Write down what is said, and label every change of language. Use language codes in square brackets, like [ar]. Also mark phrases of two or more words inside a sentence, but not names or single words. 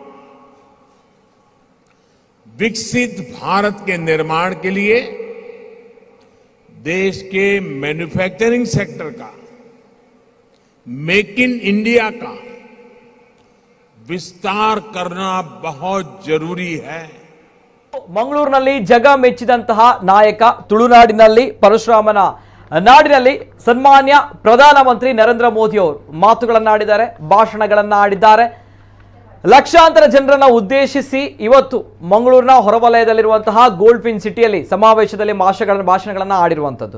[hi] विकसित भारत के निर्माण के लिए देश के मैन्युफैक्चरिंग सेक्टर का, मेक इन इंडिया का विस्तार करना बहुत जरूरी है। [kn] ಮಂಗಳೂರಿನಲ್ಲಿ ಜಗ ಮೆಚ್ಚಿದಂತಹ ನಾಯಕ, ತುಳುನಾಡಿನಲ್ಲಿ ಪರಶುರಾಮನ ನಾಡಿನಲ್ಲಿ ಸನ್ಮಾನ್ಯ ಪ್ರಧಾನಮಂತ್ರಿ ನರೇಂದ್ರ ಮೋದಿ ಅವರು ಮಾತುಗಳನ್ನಾಡಿದ್ದಾರೆ, ಭಾಷಣಗಳನ್ನಾಡಿದ್ದಾರೆ. ಲಕ್ಷಾಂತರ ಜನರನ್ನ ಉದ್ದೇಶಿಸಿ ಇವತ್ತು ಮಂಗಳೂರಿನ ಹೊರವಲಯದಲ್ಲಿರುವಂತಹ ಗೋಲ್ಡ್ ಫಿನ್ ಸಿಟಿಯಲ್ಲಿ ಸಮಾವೇಶದಲ್ಲಿ ಭಾಷಣಗಳನ್ನು ಆಡಿರುವಂಥದ್ದು.